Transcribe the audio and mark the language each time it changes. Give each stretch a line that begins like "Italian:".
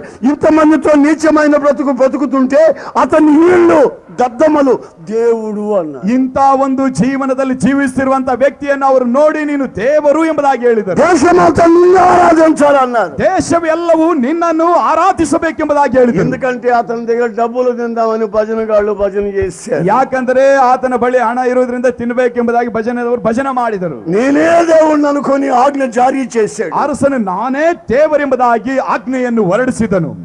Telugu: ఇంతమందితో నీచమైన బ్రతుకుతుంటే అతని వీళ్ళు దద్దమ్మలు దేవుడు అన్నారు.
Kannada: ಇಂಥ ಒಂದು ಜೀವನದಲ್ಲಿ ಜೀವಿಸುತ್ತಿರುವಂತ ವ್ಯಕ್ತಿಯನ್ನು ಅವರು ನೋಡಿ ನೀನು ದೇವರು ಎಂಬುದಾಗಿ ಹೇಳಿದರು.
Telugu: దేశమంతా నిన్ను ఆరాధించాలన్నారు.
Kannada: ದೇಶವೆಲ್ಲವೂ ನಿನ್ನನ್ನು ಆರಾಧಿಸಬೇಕೆಂಬುದಾಗಿ ಹೇಳಿದರು.
Telugu: ఎందుకంటే అతని దగ్గర డబ్బులు తిందామని భజనగాళ్ళు భజన చేశారు.
Kannada: ಯಾಕಂದ್ರೆ ಆತನ ಬಳಿ ಹಣ ಇರೋದ್ರಿಂದ ತಿನ್ನಬೇಕೆಂಬುದಾಗಿ ಭಜನೆದವರು ಭಜನೆ ಮಾಡಿದರು.
Telugu: నేనే దేవుణ్ణి అనుకొని ఆజ్ఞ జారీ చేశాడు.
Kannada: ಅರಸನು ನಾನೇ ದೇವರೆಂಬುದಾಗಿ ಆಜ್ಞೆಯನ್ನು ಹೊರಡಿಸಿದನು.